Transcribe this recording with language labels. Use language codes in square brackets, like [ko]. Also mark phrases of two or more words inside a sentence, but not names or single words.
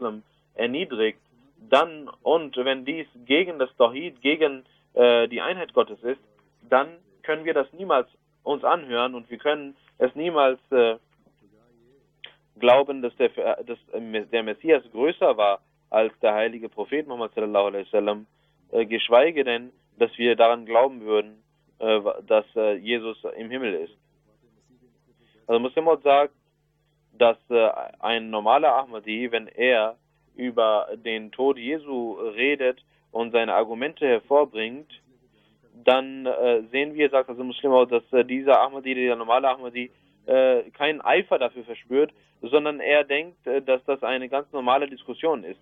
[de] erniedrigt, dann, und wenn dies gegen das Tawhid, gegen die Einheit Gottes ist, dann können wir das niemals uns anhören und wir können es niemals glauben, dass der Messias größer war als der heilige Prophet Muhammad [ar] صلى الله عليه وسلم, [de] geschweige denn, dass wir daran glauben würden, dass Jesus im Himmel ist. Also Muslim sagt, dass ein normaler Ahmadi, wenn er über den Tod Jesu redet und seine Argumente hervorbringt, dann sehen wir, sagt also Muslim, dass dieser Ahmadi, der normale Ahmadi, keinen Eifer dafür verspürt, sondern er denkt, dass das eine ganz normale Diskussion ist.